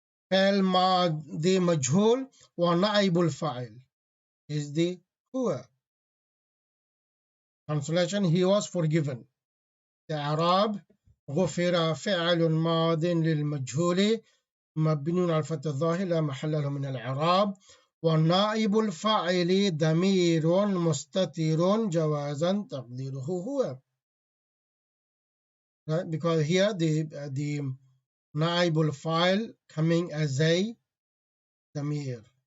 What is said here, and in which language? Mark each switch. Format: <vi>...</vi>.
<ar>فعل ماضي مجهول ونائب الفاعل is the هو.</ar> <en>Translation: he was forgiven.</en> <ar>إعراب: غفر فعل ماض للمجهول مبني على الفتح الظاهر لا محل له من الإعراب والنائب الفاعل ضمير مستتر جوازا تقديره هو.</ar> <en>right? Because here the naibul file coming as a damir.</en>